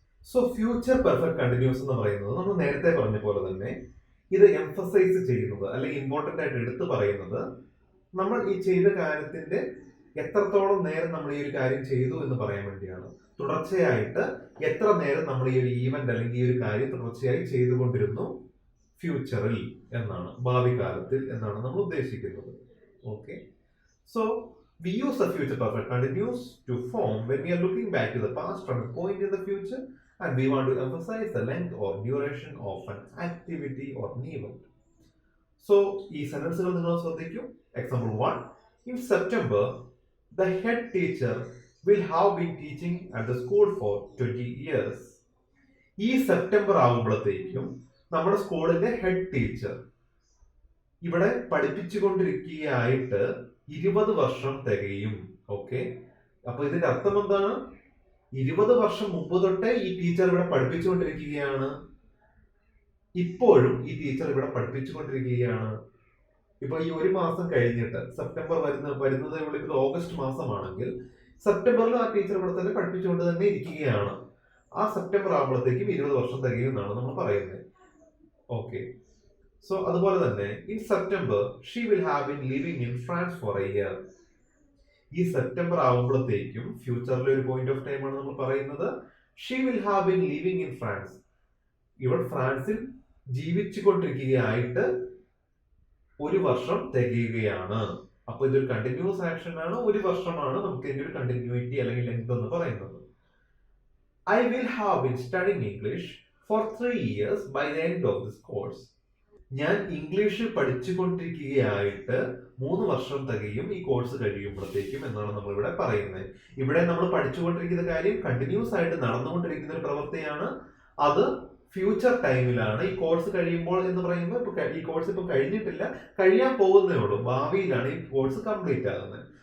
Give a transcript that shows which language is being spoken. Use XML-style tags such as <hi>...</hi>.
<ml>So future perfect continuous എന്ന് പറയുന്നത് നമ്മൾ നേരത്തെ പറഞ്ഞ പോലെ തന്നെ ഇത് എംഫസൈസ് ചെയ്യുന്നത് അല്ലെങ്കിൽ ഇമ്പോർട്ടന്റ് ആയിട്ട് എടുത്തു പറയുന്നത് നമ്മൾ ഈ ചെയ്ത കാര്യത്തിന്റെ എത്രത്തോളം നേരം നമ്മൾ ഈ ഒരു കാര്യം ചെയ്തു എന്ന് പറയാൻ വേണ്ടിയാണ്. തുടർച്ചയായിട്ട് എത്ര നേരം നമ്മൾ ഈ ഒരു ഈവന്റ് അല്ലെങ്കിൽ ഈ ഒരു കാര്യം തുടർച്ചയായി ചെയ്തുകൊണ്ടിരുന്നു ഫ്യൂച്ചറിൽ എന്നാണ്, ഭാവി കാലത്തിൽ എന്നാണ് നമ്മൾ ഉദ്ദേശിക്കുന്നത്. Okay, so</ml> <en>We use the future perfect continuous to form when we are looking back to the past from a point in the future and we want to emphasize the length or duration of an activity or an event.</en> <ml>So, ഈ സെന്റൻസുകൾ നിങ്ങൾ ശ്രദ്ധിക്കൂ.</ml> <en>Example 1. In September, the head teacher will have been teaching at the school for 20 years.</en> <ml>ഈ September ആകുമ്പോഴത്തേക്കും നമ്മുടെ സ്കൂളിന്റെ head teacher ഇവിടെ പഠിപ്പിച്ചുകൊണ്ടിരിക്കുകയായിട്ട് 20 വർഷം തികയും. Okay, അപ്പൊ ഇതിന്റെ അർത്ഥം എന്താണ്? 20 വർഷം മുമ്പ് തൊട്ടേ ഈ ടീച്ചർ ഇവിടെ പഠിപ്പിച്ചുകൊണ്ടിരിക്കുകയാണ്. ഇപ്പോഴും ഈ ടീച്ചർ ഇവിടെ പഠിപ്പിച്ചുകൊണ്ടിരിക്കുകയാണ്. ഇപ്പൊ ഈ ഒരു മാസം കഴിഞ്ഞിട്ട് സെപ്റ്റംബർ വരുന്നത് ഇത് ഓഗസ്റ്റ് മാസമാണെങ്കിൽ സെപ്റ്റംബറിൽ ആ ടീച്ചർ ഇവിടെ തന്നെ പഠിപ്പിച്ചുകൊണ്ട് തന്നെ ഇരിക്കുകയാണ്. ആ സെപ്റ്റംബർ ആകുമ്പോഴത്തേക്കും 20 വർഷം തികയും എന്നാണ് നമ്മൾ പറയുന്നത്. ഓക്കെ, സോ അതുപോലെ തന്നെ</ml> <en>In September she will have been living in France for a year.</en> <ml>ഈ സെപ്റ്റംബർ ആകുമ്പോഴത്തേക്കും ഫ്യൂച്ചറിലെ ഒരു പോയിന്റ് ഓഫ് ടൈം ആണ് നമ്മൾ പറയുന്നത്.</ml> <en>She will have been living in France.</en> <ml>ഇവൾ ഫ്രാൻസിൽ ജീവിച്ചുകൊണ്ടിരിക്കുകയായിട്ട് 1 വർഷം തികയുകയാണ്. അപ്പൊ ഇതൊരു കണ്ടിന്യൂസ് ആക്ഷൻ ആണ്, 1 വർഷമാണ് നമുക്ക് ഇതിന്റെ ഒരു കണ്ടിന്യൂറ്റി അല്ലെങ്കിൽ ലെങ്ത് എന്ന് പറയുന്നത്.</ml> <en>I will have been studying English for 3 years by the end of this course.</en> <ml>ഞാൻ ഇംഗ്ലീഷ് പഠിച്ചുകൊണ്ടിരിക്കുകയായിട്ട് 3 വർഷം തികയും ഈ കോഴ്സ് കഴിയുമ്പോഴത്തേക്കും എന്നാണ് നമ്മൾ ഇവിടെ പറയുന്നത്. ഇവിടെ നമ്മൾ പഠിച്ചുകൊണ്ടിരിക്കുന്ന കാര്യം കണ്ടിന്യൂസ് ആയിട്ട് നടന്നുകൊണ്ടിരിക്കുന്ന ഒരു പ്രവൃത്തിയാണ്. അത് ഫ്യൂച്ചർ ടൈമിലാണ്. ഈ കോഴ്സ് കഴിയുമ്പോൾ എന്ന് പറയുമ്പോൾ ഈ കോഴ്സ് ഇപ്പൊ കഴിഞ്ഞിട്ടില്ല, കഴിയാൻ പോകുന്നേ ഉള്ളൂ, ഭാവിയിലാണ് ഈ കോഴ്സ് കംപ്ലീറ്റ് ആകുന്നത്.</ml>